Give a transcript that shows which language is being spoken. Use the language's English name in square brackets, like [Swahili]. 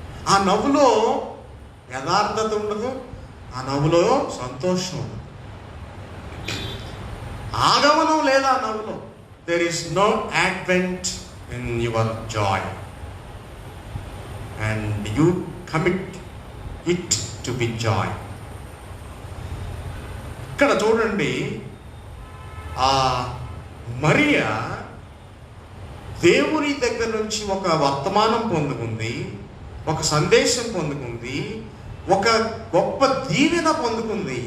[Telugu] ఆ నవ్వులో యథార్థత ఉండదు, ఆ నవ్వులో సంతోషం ఉండదు, ఆగమనం లేదా నవ్వులో. [English] there is no advent in your joy and you commit it to be joy. [Telugu] ఇక్కడ చూడండి, ఆ మరియా దేవుని దగ్గర నుంచి ఒక వర్తమానం పొందుకుంది, ఒక సందేశం పొందుకుంది, ఒక గొప్ప దీవెన పొందుకుంది.